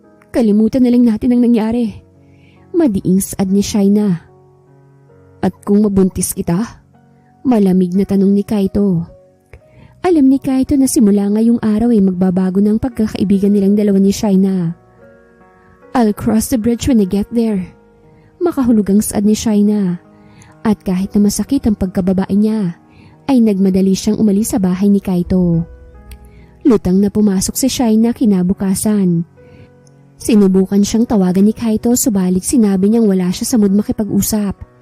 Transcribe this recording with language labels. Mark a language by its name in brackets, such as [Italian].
[Filipino] Kalimutan na lang natin ang nangyari. Madiing saad ni Shaina. At kung mabuntis kita? Malamig na tanong ni Kaito. Alam ni Kaito na simula ngayong araw ay magbabago ng pagkakaibigan nilang dalawa ni Shaina. [English] I'll cross the bridge when I get there. [Filipino] Makahulugang saad ni Shaina. At kahit na masakit ang pagkababae niya, ay nagmadali siyang umalis sa bahay ni Kaito. Lutang na pumasok si Shaina kinabukasan. Sinubukan siyang tawagan ni Kaito subalit sinabi niyang wala siya sa mood makipag-usap.